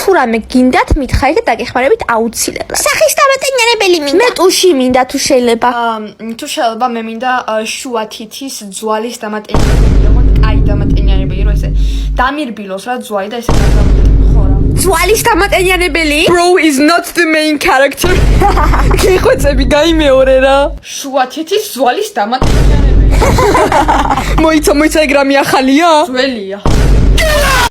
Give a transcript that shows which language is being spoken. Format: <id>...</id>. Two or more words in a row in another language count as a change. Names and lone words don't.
<ka>თუ რამე გინდათ, მითხარით და დაგეხმარებით აუცილებლად. სახის დამატენიანებელი მინდა. მე ტუში მინდა თუ შეიძლება. თუ შეიძლება მე მინდა შუა თითის ძვალის დამატენიანებელი, როგორ კაი დამატენიანებელი, რომ ესე დამირბილოს რა ძვალი და ესე ხო რა. ძვალის დამატენიანებელი?</ka> <en>Bro is not the main character.</en> <ka>გეხვეწები, გაიმეორე რა. შუა თითის ძვალის დამატენიანებელი. მოიცა ეგ რამე ახალია? ძველია.</ka>